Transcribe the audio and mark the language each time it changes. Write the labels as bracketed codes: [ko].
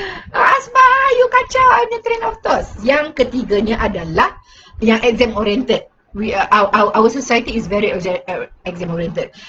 [en] Aspah, you [ms] kacau ni [en] train of thought. [ms] Yang ketiganya adalah yang [en] exam oriented. Our society is very exam oriented.